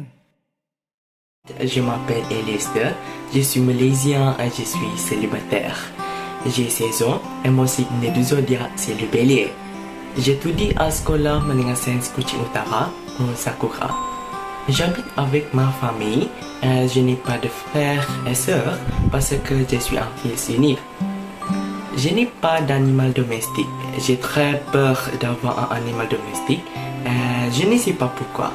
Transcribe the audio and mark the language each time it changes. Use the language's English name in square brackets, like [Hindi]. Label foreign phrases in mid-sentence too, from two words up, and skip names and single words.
[French] Je m'appelle Eliester, je suis malaisien et je suis célibataire. J'ai 16 ans et mon signe du zodiaque c'est le bélier. J'étudie à sekolah menengah sains Kuching Utara, au Sakura. J'habite avec ma famille et je n'ai pas de frères et sœurs parce que je suis un fils unique. Je n'ai pas d'animal domestique. J'ai très peur d'avoir un animal domestique et je ne sais pas pourquoi.